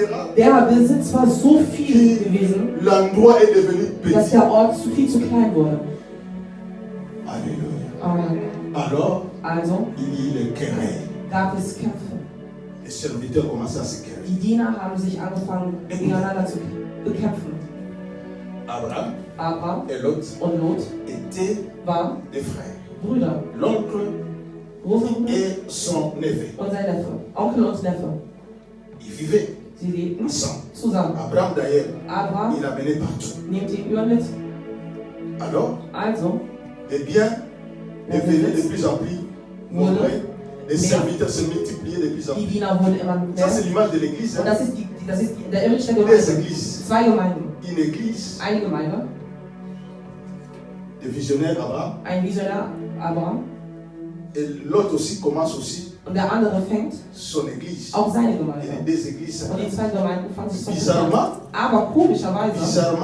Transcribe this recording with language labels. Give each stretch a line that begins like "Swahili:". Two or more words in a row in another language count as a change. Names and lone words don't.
German: Der Besitz war so viel gewesen,
French: l'endroit est devenu
German: dass
French: petit.
German: der Ort viel zu klein wurde. Alléluia. Amen.
French: Alors,
German: Also
French: il y a eu les querelles.
German: gab es Kämpfe.
French: Les serviteurs commençaient à se quereller.
German: Die Diener haben sich angefangen, gegeneinander zu bekämpfen. Abraham
French: et Lot Lot étaient
German: waren
French: des frères.
German: Brüder,
French: L'oncle
German: Großonkel
French: et son neveu.
German: und sein Neffe, Onkel und Neffe.
French: Ils vivaient
German: Sie lebten
French: ensemble.
German: zusammen.
French: Abraham d'ailleurs,
German: Abraham
French: il a mené partout.
German: nimmt ihn über mit.
French: Alors,
German: Also
French: les biens devenaient de plus en plus nombreux. Les serviteurs se multipliaient de plus en
German: die
French: plus.
German: Diener wurden immer
French: Ça,
German: mehr.
French: c'est l'image de l'église.
German: Und das ist, der Image der
French: Des
German: Gemeinde.
French: églises.
German: Zwei Gemeinden.
French: Une église
German: Eine Gemeinde,
French: de visionnaires Abraham.
German: ein Visionär Abraham.
French: Et l'autre aussi commence aussi
German: Und der andere fängt
French: son église.
German: auch seine
French: Et
German: Gemeinde.
French: les deux églises.
German: Und die zwei Gemeinden fangen sich
French: Bizarrement,
German: Aber komischerweise,